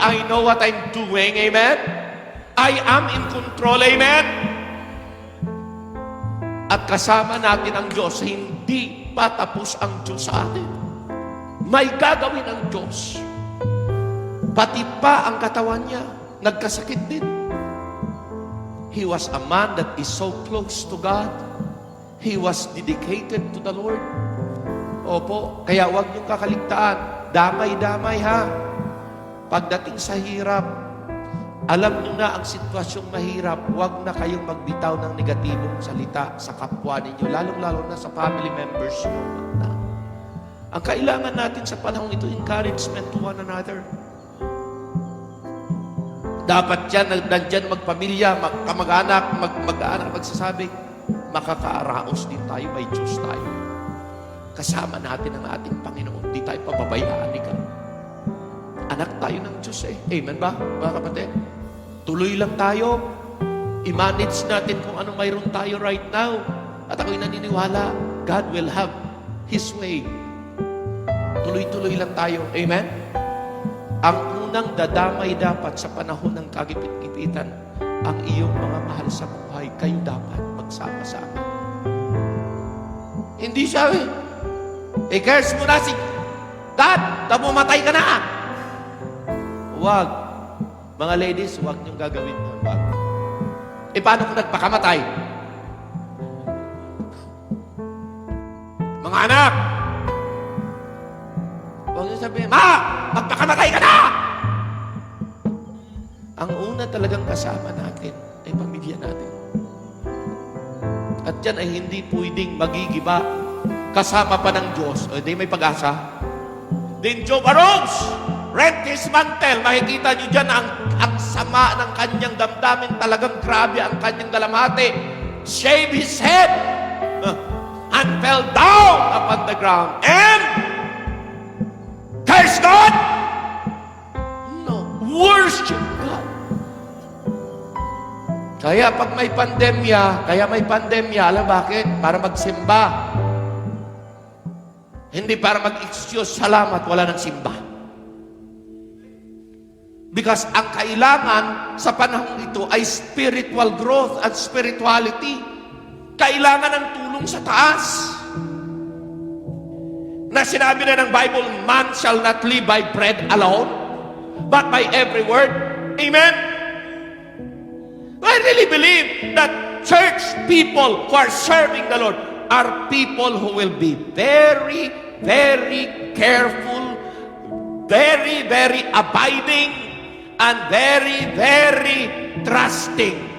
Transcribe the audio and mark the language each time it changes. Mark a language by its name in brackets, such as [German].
[English] I know what I'm doing. Amen? I am in control. Amen? [Filipino] At kasama natin ang Diyos, hindi pa tapos ang Diyos sa atin. May gagawin ang Diyos. Pati pa ang katawan niya, nagkasakit din. [English] He was a man that is so close to God. He was dedicated to the Lord. [Filipino] Opo, kaya huwag niyong kakaligtaan. Damay-damay ha. Pagdating sa hirap, alam niyo na ang sitwasyong mahirap, huwag na kayong magbitaw ng negatibong salita sa kapwa ninyo, lalong-lalo na sa family members niyo. Huwag na. Ang kailangan natin sa panahon ito, [English] encouragement to one another. [Filipino] Dapat yan, nandyan magpamilya, kamag-anak, mag-anak, magsasabi, makakaaraos din tayo, may Diyos tayo. Kasama natin ang ating Panginoon, di tayo pababayaan ni God. Anak tayo ng Diyos eh. Amen ba, mga kapatid? Tuloy lang tayo. I-manage natin kung anong mayroon tayo [English] right now. [Filipino] At ako'y naniniwala, [English] God will have His way. [Filipino] Tuloy-tuloy lang tayo. Amen? Ang unang dadamay dapat sa panahon ng kagipit-gipitan, ang iyong mga mahal sa buhay, kayo dapat magsama-sama. Hindi siya curse mo na si God, mamatay ka na. Huwag. Mga ladies, huwag niyong gagawin yun. Huwag. Paano kung nagpakamatay? Mga anak, huwag niyo sabihin, Ma, magpakamatay ka na! Ang una talagang kasama natin ay pamilya natin. At yan ay hindi pwedeng magigiba kasama pa ng Diyos. O di may pag-asa. [English] Then Job arose, rent his mantle. [Filipino] Makikita niyo dyan ang sama ng kanyang damdamin. Talagang grabe ang kanyang dalamhati. [English] Shave his head and fell down upon the ground. And curse God? No. Worship God. [Filipino] Kaya pag may pandemya, alam bakit? Para magsimba. Hindi para mag-excuse, salamat, wala nang simba. Because ang kailangan sa panahon ito ay [English] spiritual growth and spirituality. [Filipino] Kailangan ng tulong sa taas. Na sinabi na ng [English] Bible, man shall not live by bread alone, but by every word. Amen? I really believe that church people who are serving the Lord are people who will be very, very careful, very, very abiding, and very, very trusting.